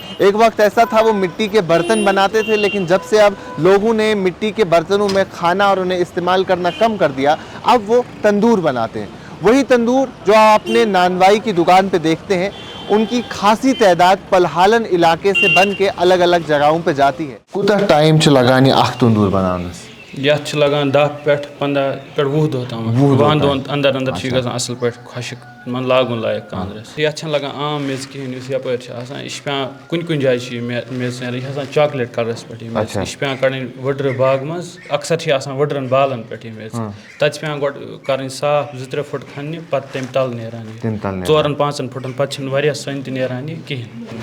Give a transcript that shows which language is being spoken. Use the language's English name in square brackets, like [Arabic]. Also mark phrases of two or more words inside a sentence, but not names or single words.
[Urdu] ایک وقت ایسا تھا وہ مٹی کے برتن بناتے تھے، لیکن جب سے اب لوگوں نے مٹی کے برتنوں میں کھانا اور انہیں استعمال کرنا کم کر دیا، اب وہ تندور بناتے ہیں۔ وہی تندور جو آپ اپنے نانوائی کی دکان پہ دیکھتے ہیں، ان کی خاصی تعداد پلہالن علاقے سے بن کے الگ الگ جگہوں پہ جاتی ہے۔ [Kashmiri] کوتاہ ٹائم چھ لگان یہ اخ تندور بناونس؟ یتھ لگان 10 پٮ۪ٹھ 15 پٮ۪ٹھ 20 دۄہ تام 20 دۄہن اندر اندر چھِ گژھان اصل پٲٹھۍ خۄشک من لاگُن لایق خاندرس۔ یتھ چھنہٕ لگان عام میٚژ کِہیٖنۍ یُس یپٲرۍ چھِ آسان، یہِ چھِ پیٚوان کُنہِ کُنہِ جایہِ چھِ یہِ میٚژ نیران، یہِ چھِ آسان [English] chocolate colour [Kashmiri] پٮ۪ٹھ یہِ میٚژ، یہِ چھِ پیٚوان کڑٕنۍ ؤڈرٕ باغہٕ منٛز، اکثر چھِ آسان ؤڈرن بالن پٮ۪ٹھ یہِ میٚژ، تتہِ چھِ پیٚوان گۄڈٕ کَرٕنۍ صاف 2-3 فُٹ کھننہِ، پتہٕ تمہِ تل نیران یہِ 4-5 فُٹن، پتہٕ چھِنہٕ واریاہ سۄنہِ تہِ نیران یہِ کِہیٖنۍ۔